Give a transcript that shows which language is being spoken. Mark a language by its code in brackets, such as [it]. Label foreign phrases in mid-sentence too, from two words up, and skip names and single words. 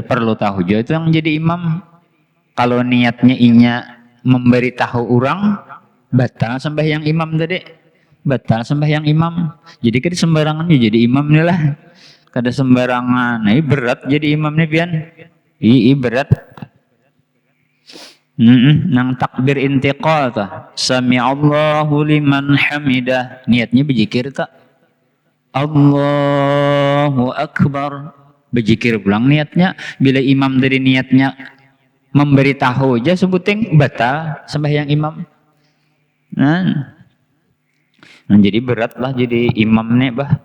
[bjn] Perlu tahu juga itu yang jadi imam. Kalau niatnya memberitahu orang, batal sembahyang imam tadi. Batal sembahyang imam. Jadi kada sembarangan jadi imam nih lah. Kada sembarangan. Nah, ini berat jadi imam nih pian. Ini berat. Nang takbir intiqal ta [ar] سمع الله لمن حمده, [bjn] niatnya berzikir tak [ar] الله أكبر, [bjn] berzikir pulang niatnya. Bila imam dari niatnya memberitahu aja sebuting batal sembahyang imam. Nah jadi berat lah jadi imam nih bah.